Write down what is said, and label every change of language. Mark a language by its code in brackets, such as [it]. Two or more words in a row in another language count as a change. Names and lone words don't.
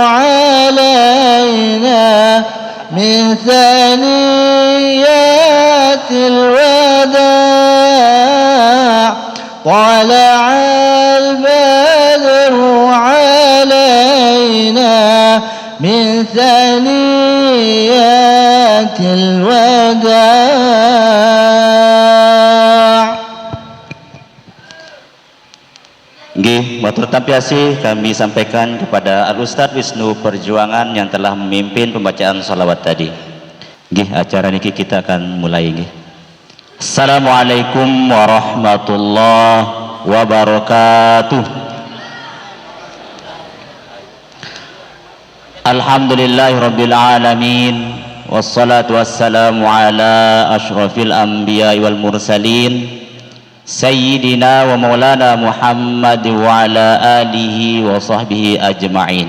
[ar] علينا من ثنية الوداع طلع البدر علينا من ثنية الوداع'. [id] Nggih, [jv] matur tampiasi [id] kami sampaikan kepada Al-Ustadz Wisnu Perjuangan yang telah memimpin pembacaan salawat tadi. Nggih, acara niki kita akan mulai nggih. [ar] السلام عليكم ورحمة الله وبركاته. الحمد لله رب العالمين والصلاة والسلام على أشرف الأنبياء والمرسلين سيدنا ومولانا محمد وعلى آله وصحبه أجمعين.